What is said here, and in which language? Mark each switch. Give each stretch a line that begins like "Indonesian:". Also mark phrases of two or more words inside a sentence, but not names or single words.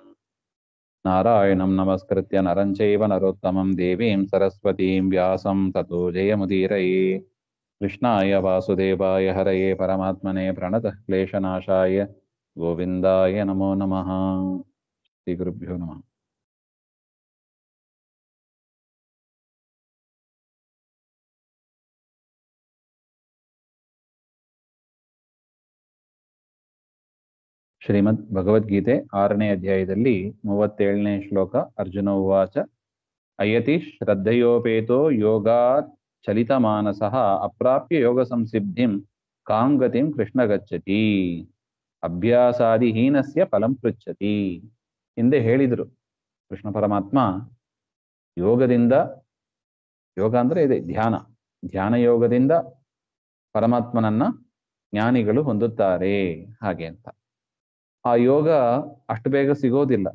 Sanskrit: नारायणं नमस्कृत्य नरं चैव नरोत्तमं देवीं सरस्वतीं व्यासं ततो जयमुदीरये। कृष्णाय वासुदेवाय हरये परमात्मने प्रणतः क्लेशनाशाय गोविन्दाय नमो नमः। श्रीगुरुभ्यो नमः।
Kannada: ಶ್ರೀಮದ್ ಭಗವದ್ಗೀತೆ 6ನೇ ಅಧ್ಯಾಯದಲ್ಲಿ 37ನೇ ಶ್ಲೋಕ.
Sanskrit: ಅರ್ಜುನ ಉವಾಚ ಅಯತಿ ಶ್ರದ್ಧಯೋಪೇತೋ ಯೋಗಾತ್ ಚಲಿತಮಾನಸಃ ಅಪ್ರಾಪ್ಯ ಯೋಗ ಸಂಸಿದ್ಧಿಂ ಕಾಂ ಗತಿಂ ಕೃಷ್ಣ ಗಚ್ಚತಿ ಅಭ್ಯಾಸಾದಿಹೀನಸ್ಯ ಫಲಂ ಪೃಚ್ಛತಿ.
Kannada: ಹಿಂದೆ ಹೇಳಿದರು ಕೃಷ್ಣ ಪರಮಾತ್ಮ ಯೋಗದಿಂದ, ಯೋಗ ಅಂದ್ರೆ ಇದೆ ಧ್ಯಾನ ಯೋಗದಿಂದ ಪರಮಾತ್ಮನನ್ನ ಜ್ಞಾನಿಗಳು ಹೊಂದುತ್ತಾರೆ ಹಾಗೆ ಅಂತ. ಆ ಯೋಗ ಅಷ್ಟು ಬೇಗ ಸಿಗೋದಿಲ್ಲ.